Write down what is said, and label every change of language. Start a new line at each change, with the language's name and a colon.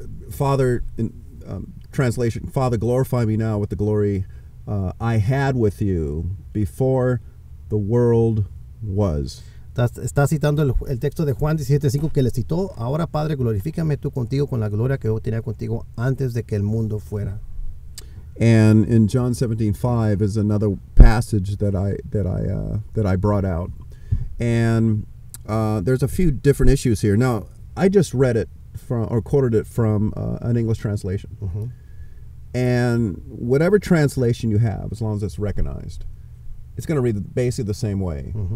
English: Father, translation, Father, glorify me now with the glory I had with you before the world was.
Spanish: Está citando el texto de Juan 17:5 que le citó. Ahora, Padre, glorifícame tú contigo con la gloria que yo tenía contigo antes de que el mundo fuera.
English: And in John 17:5 is another passage that I brought out, and there's a few different issues here. Now, I just read it quoted it from an English translation, and whatever translation you have, as long as it's recognized, it's going to read basically the same way.